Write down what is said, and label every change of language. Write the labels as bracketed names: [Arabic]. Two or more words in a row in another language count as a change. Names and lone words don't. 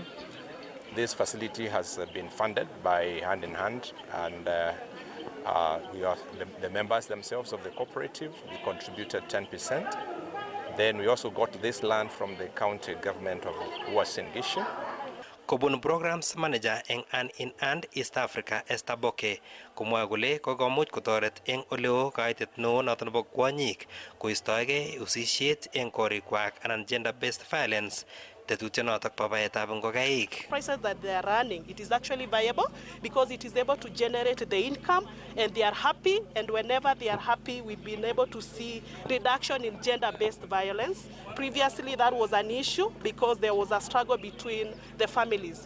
[English] This facility has been funded by Hand in Hand, and we are the members themselves of the cooperative. We contributed 10%. Then we also got this land from the county government of Uasin Gishu. [Kalenjin] Kobun [English] Programs Manager [Kalenjin] eng Hand in Hand East Africa, Esther Boke, komwoe kole kokomuch kotoret eng oleo kaitet neo noton nebo kwonyik koistoegei usisiet eng korikwak anan [English] gender-based violence. Prices that they are running, it is actually viable because it is able to generate the income, and they are happy, and whenever they are happy, we've been able to see reduction in gender-based violence. Previously that was an issue because there was a struggle between the families.